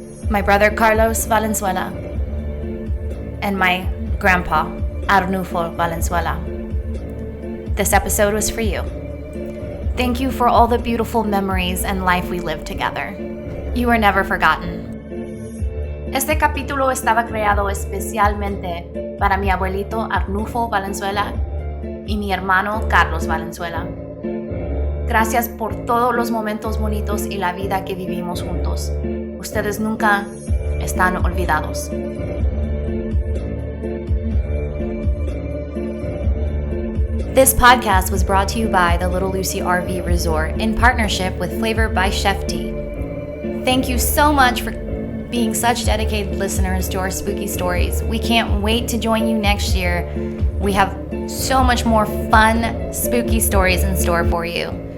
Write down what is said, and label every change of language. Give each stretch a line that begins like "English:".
English: My brother Carlos Valenzuela and my grandpa Arnulfo Valenzuela. This episode was for you. Thank you for all the beautiful memories and life we lived together. You are never forgotten.
Spanish: Este capítulo estaba creado especialmente para mi abuelito Arnulfo Valenzuela y mi hermano Carlos Valenzuela. Gracias por todos los momentos bonitos y la vida que vivimos juntos. Ustedes nunca están olvidados.
English: This podcast was brought to you by the Little Lucy RV Resort in partnership with Flavor by Chef T. Thank you so much for being such dedicated listeners to our spooky stories. We can't wait to join you next year. We have so much more fun, spooky stories in store for you.